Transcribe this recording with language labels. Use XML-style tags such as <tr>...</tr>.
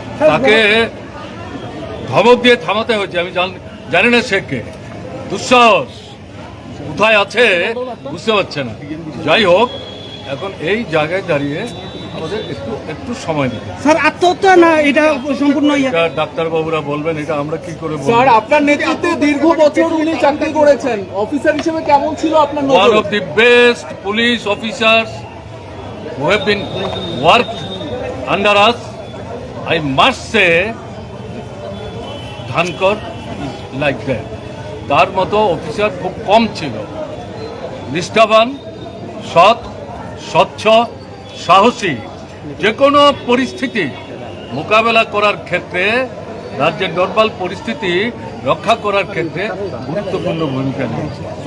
<bn>তাকে ধমক দিয়ে থামাতে হয়েছে। আমি জানি না সে কে, দুঃসাহস কোথায় আছে বুঝতে পারছে না। যাই হোক, এখন এই জায়গায় দাঁড়িয়ে আমাদের একটু সময় দিতে। স্যার আত্মহত্যা না এটা সম্পূর্ণ এটা ডাক্তারবাবুরা বলবেন, এটা আমরা কি করে বলবো। স্যার আপনার নেতৃত্বে দীর্ঘ বছর উনি চাকরি করেছেন, অফিসার হিসেবে কেমন ছিল আপনার</bn> <en>One</en> <bn>নজর?</bn> <en>of the best police officers who have been worked under us, I must say, Dhankar is like that.</en> <bn>তার মতো অফিসার খুব কম ছিল। নিষ্ঠাবান, সৎ, স্বচ্ছ, সাহসী, যে কোনো পরিস্থিতি মোকাবেলা করার ক্ষেত্রে, রাজ্যের নর্মাল পরিস্থিতি রক্ষা করার ক্ষেত্রে গুরুত্বপূর্ণ ভূমিকা নিয়েছে।</bn>